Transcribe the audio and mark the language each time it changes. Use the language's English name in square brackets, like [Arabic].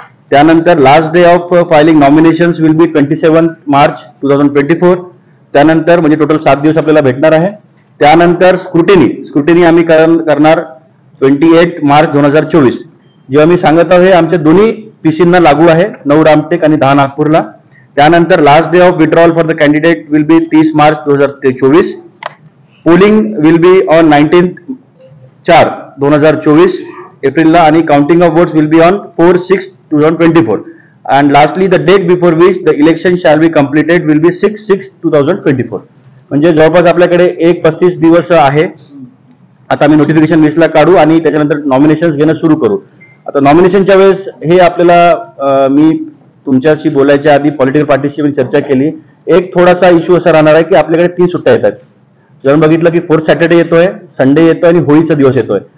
[English] त्यानंतर last day of filing nominations will be 27 March 2024। [Marathi] त्यानंतर म्हणजे टोटल 7 दिवस आपल्याला भेटणार आहे। त्यानंतर स्क्रुटिनी आम्ही करणार 28 मार्च 2024। जेव्हा मी सांगत आहे आमच्या दोन्ही पीसींना लागू आहे, 9 रामटेक आणि 10 नागपूरला। [English] त्यानंतर last day of withdrawal for the candidate will be 30 March 2024। Polling will be on 19/4/2024 [Marathi] एप्रिलला आणि [English] Counting of votes will be on 4/6/2024 and lastly the date before which the election shall be completed will be 6/6/2024। [Marathi] म्हणजे जवळपास आपल्याकडे 1-35 दिवस आहे। आता आम्ही notification लिस्टला काढू आणि त्याच्यानंतर नॉमिनेशन्स घेणं सुरू करू। आता नॉमिनेशनच्या वेळेस हे आपल्याला मी तुमच्याशी बोलायच्या आधी पॉलिटिकल पार्टीशी मी चर्चा केली। एक थोडासा इश्यू असा राहणार आहे की आपल्याकडे 3 सुट्ट्या येतात। जर बघितलं की 4th सॅटर्डे येतोय, संडे येतोय आणि होळीचा दिवस येतोय।